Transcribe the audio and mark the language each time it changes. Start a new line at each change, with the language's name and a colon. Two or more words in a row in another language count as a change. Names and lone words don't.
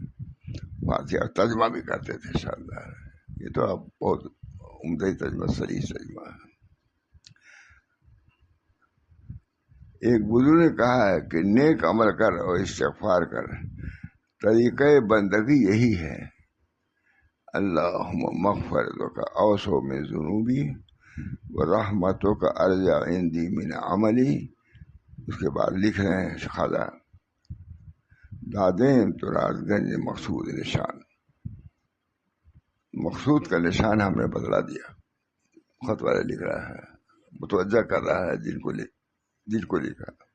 Urdu: فارسی اور ترجمہ بھی کرتے تھے شاندار. یہ تو اب بہت عمدہ ترجمہ، صحیح ترجمہ ہے. ایک بزرگ نے کہا ہے کہ نیک عمل کر اور استغفار کر، طریقہ بندگی یہی ہے.
Arabic: اللہم مغفرتک اوسع من ذنوبی ورحمتک ارجع عندی من عملی.
Urdu: اس کے بعد لکھ رہے ہیں خواجہ،
Persian: دادیں تو راز گنج مقصود نشان.
Urdu: مقصود کا نشان ہم نے بدلا دیا. خط والے لکھ رہا ہے، متوجہ کر رہا ہے جن کو لکھا.